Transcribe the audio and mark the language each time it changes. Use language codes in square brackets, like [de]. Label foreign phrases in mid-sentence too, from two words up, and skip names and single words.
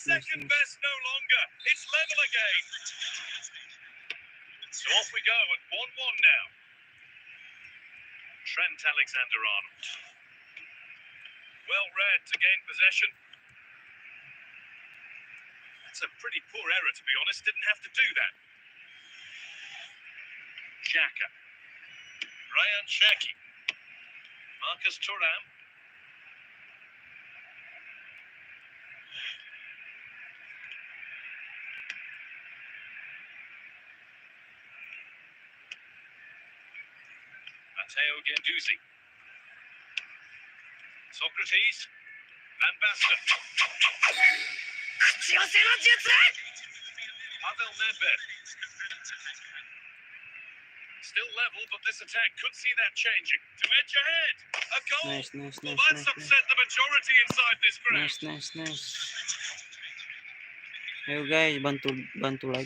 [en] Second best no longer. It's level again. So off we go at 1-1 now. Trent Alexander-Arnold. Well read to gain possession. That's a pretty poor error, to be honest. Didn't have to do that. Xhaka. Ryan Cherki. Marcus Thuram. Matteo Guendouzi. Socrates. Van Basten. Pavel Nedved. Still level, but this attack could see that changing. To edge ahead. A goal. Nice, nice, Well, nice, that's nice, upset the majority inside this ground. nice, nice, nice. [id] Ayo guys, bantu like